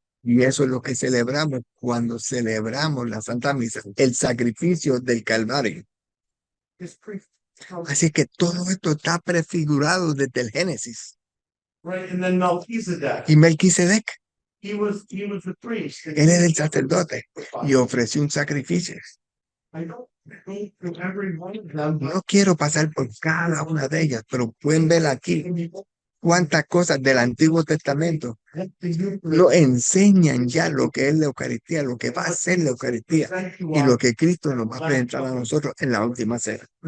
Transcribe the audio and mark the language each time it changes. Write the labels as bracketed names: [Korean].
[Spanish] Y eso es lo que celebramos cuando celebramos la Santa Misa, el sacrificio del Calvario. [English] His priest. [Spanish] Así que todo esto está prefigurado desde el Génesis. [English] Right, and then Melchizedek, [Spanish] Y Melquisedec, [English] he was the priest. [Spanish] él era el sacerdote y ofreció un sacrificio. [English] I don't go through every one of them, [Spanish] No quiero pasar por cada una de ellas, pero pueden ver aquí cuántas cosas del Antiguo Testamento nos enseñan ya lo que es la Eucaristía, lo que va a ser la Eucaristía y lo que Cristo nos va a presentar a nosotros en la última cena.